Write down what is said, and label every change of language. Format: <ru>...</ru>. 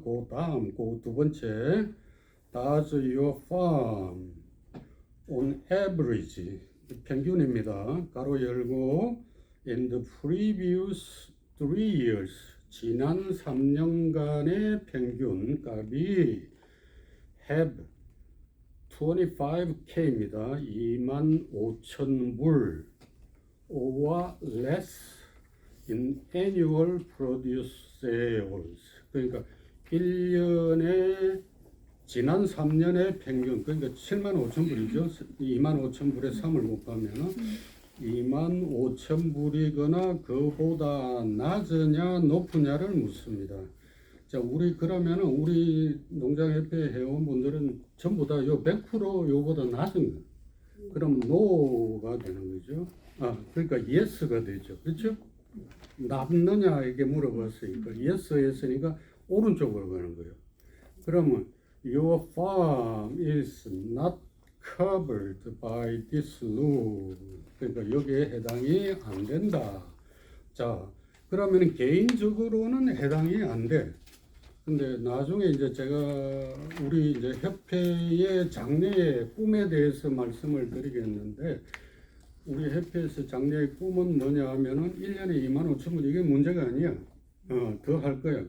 <ko>그 다음 그 두 번째</ko> <en>Does your farm on average</en> <ko>평균입니다. 가로 열고</ko> <en>in the previous 3 years</en> <ko>지난 3년간의 평균 값이</ko> <en>have 25K</en> <ko>입니다.</ko> <en>25,000불 or less in annual produce sales.</en> <ko>그러니까 1년에 지난 3년의 평균 그러니까 75,000불이죠. 25,000불에 3을 곱하면은 25,000불이거나 그보다 낮으냐 높으냐를 묻습니다. 자, 그러면은 우리 농장협회 회원분들은 전부 다 요 100% 요보다 낮은 거. 그럼 no가 되는 거죠. 그러니까 yes가 되죠. 그렇죠? 낮느냐 이게 물어봤으니까 yes 했으니까 오른쪽으로 가는 거예요. 그러면</ko> <en>your farm is not covered by this rule.</en> <ko>그러니까 여기에 해당이 안 된다. 자, 그러면 개인적으로는 해당이 안 돼. 근데 나중에 이제 제가 우리 이제 협회의 장래의 꿈에 대해서 말씀을 드리겠는데 우리 협회에서 장래의 꿈은 뭐냐 하면은 1년에 25,000불 이게 문제가 아니야. 더 할 거야.</ko>